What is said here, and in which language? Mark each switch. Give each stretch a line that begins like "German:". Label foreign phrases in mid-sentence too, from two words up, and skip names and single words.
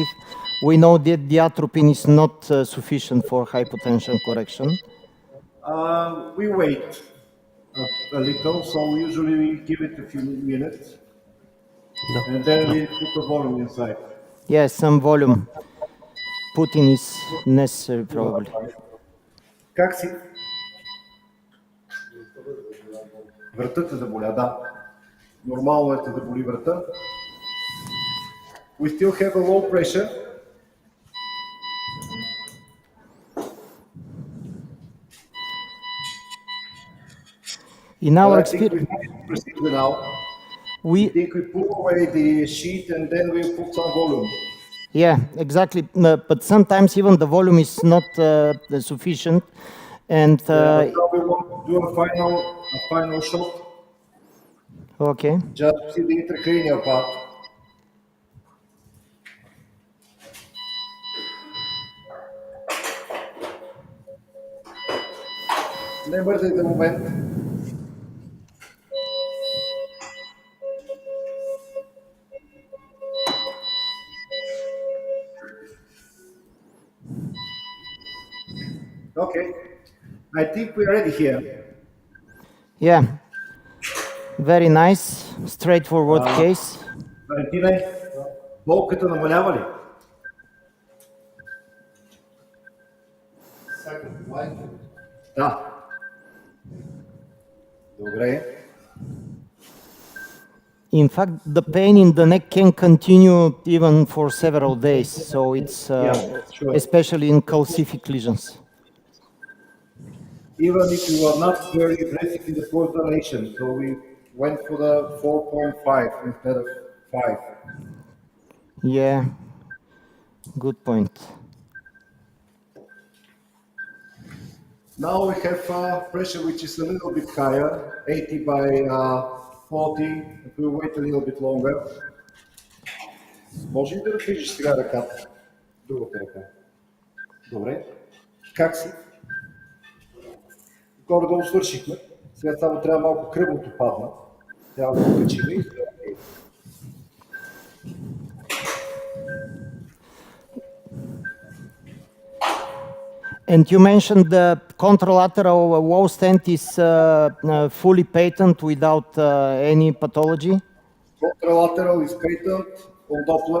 English: We know that the atropine is not sufficient for hypotension correction. We wait a little, so usually we give it a few minutes, and then we put the volume inside. Yes, some volume putting is necessary probably.
Bulgarian: Как си? Вратът те заболя, да. Нормално е да боли врата.
English: We still have a low pressure. In our experience, we think we pull away the sheet and then we put some volume. Yeah, exactly. But sometimes even the volume is not sufficient, and now we want to do a final shot. Okay. Just to see the intracranial part.
Bulgarian: Не бързайте момент.
English: Okay, I think we're ready here. Yeah, very nice, straightforward case.
Bulgarian: Валентине, болката намалява ли? Да. Добре.
English: In fact, the pain in the neck can continue even for several days, so it's sure. especially in calcific lesions. Even if you are not very aggressive in the post dilation, so we went for the 4.5 instead of 5. Yeah, good point. Now we have pressure which is a little bit higher, 80 by 40. If we wait a little bit longer.
Bulgarian: Може ли да движиш сега ръката? Другата ръка. Добре. Как си? Горе-долу свършихме. Сега само трябва малко кръвното падна. Трябва да го качим и
English: And you mentioned the contralateral wall stent is fully patent without any pathology? Contralateral is patent on Doppler.